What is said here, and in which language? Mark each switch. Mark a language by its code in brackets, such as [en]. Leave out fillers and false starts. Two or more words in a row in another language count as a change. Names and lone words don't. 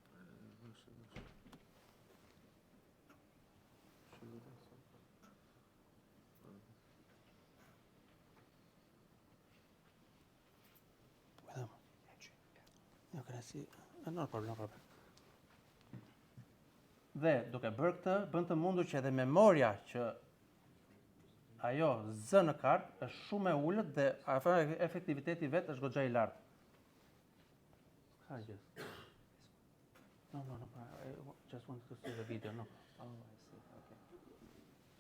[sq] Jo, kënaqësi, [en] no problem. [sq] Dhe duke bërë këtë, bën të mundur që edhe memoria që ajo zë në kartë është shumë e ulët dhe efektiviteti vetë është goxha i lartë. Ka gjë. [en] No, I just wanted to see the video, no. Oh, I see, okay.